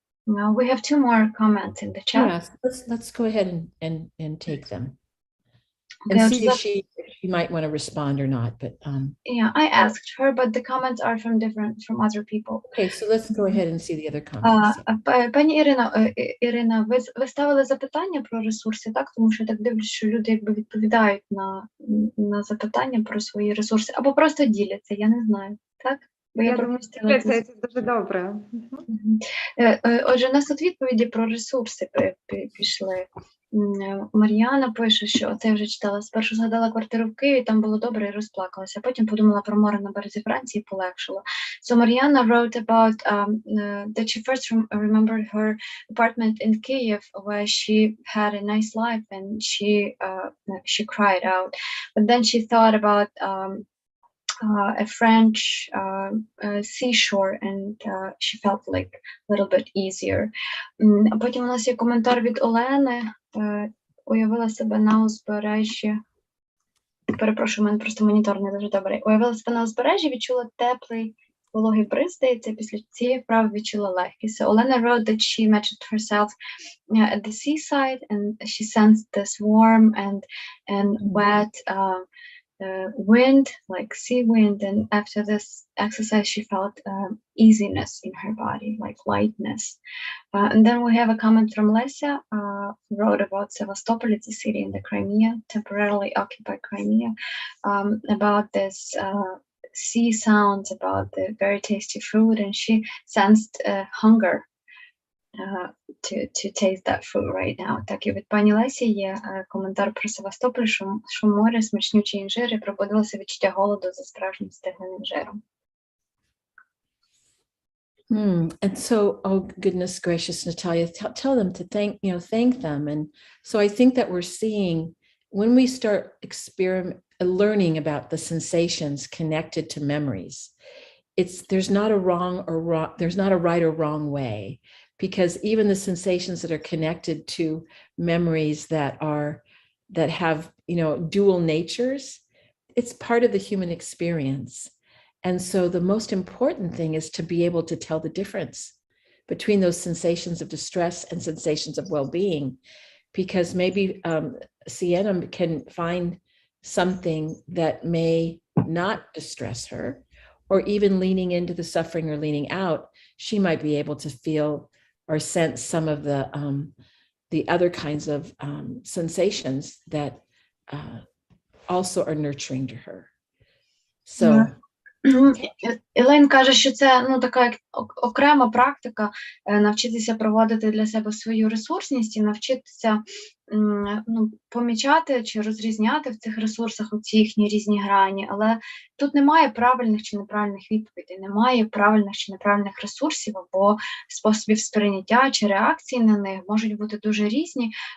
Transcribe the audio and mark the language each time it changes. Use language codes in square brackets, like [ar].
[en] Now we have two more comments in the chat. Yes, let's go ahead and take them. Okay, And see if she might want to respond or not. But yeah, I asked her, but the comments are from other people. okay, so let's go ahead and see the other comments. [uk] Пані Ірина, ви ставили запитання про ресурси, так? Тому що я так дивлюсь, що люди якби відповідають на запитання про свої ресурси, або просто діляться, я не знаю, так? Бо я пропустила це дуже добре. Отже, у нас тут відповіді про ресурси пішли. Мар'яна пише, що це я вже читала. Спершу згадала квартиру в Києві, там було добре і розплакалася. Потім подумала про море на березі Франції, полегшило. [en] So Mariana wrote about that she first remembered her apartment in Kyiv, where she had a nice life and she cried out. But then she thought about a French seashore, and she felt like a little bit easier. [uk] А потім у нас є коментар від Олени. Уявила себе на узбережжі. Перепрошую, у мене просто монітор не дуже добрий. Уявила себе на узбережжі, відчула теплий вологий бриз, здається, після цієї вправи відчула легкість. [en] So Olena wrote that she imagined herself at the seaside, and she sensed this warm and wet wind, like sea wind, and after this exercise she felt easiness in her body, like lightness. And then we have a comment from Lesia, who wrote about Sevastopol. It's a city in the Crimea, temporarily occupied Crimea, about this sea sounds, about the very tasty food, and she sensed hunger to taste that food right now. [uk] Так, і від пані Лесі є коментар про Севастополь, що море, смачнючі інжири, пробудилося відчуття голоду за справжнім стегляним жиром. [en] And so, oh goodness gracious, Natalia, tell them to thank them. And so I think that we're seeing when we start learning about the sensations connected to memories, there's not a right or wrong way, because even the sensations that are connected to memories that have dual natures, it's part of the human experience. And so the most important thing is to be able to tell the difference between those sensations of distress and sensations of well-being, because maybe Sienna can find something that may not distress her, or even leaning into the suffering or leaning out, she might be able to feel or sense some of the other kinds of sensations that also are nurturing to her. So. [uk] Елейн каже, що це така як окрема практика навчитися проводити для себе свою ресурсність і навчитися помічати чи розрізняти в цих ресурсах оці їхні різні грані. Але тут немає правильних чи неправильних відповідей, немає правильних чи неправильних ресурсів або способів сприйняття чи реакції на них можуть бути дуже різні.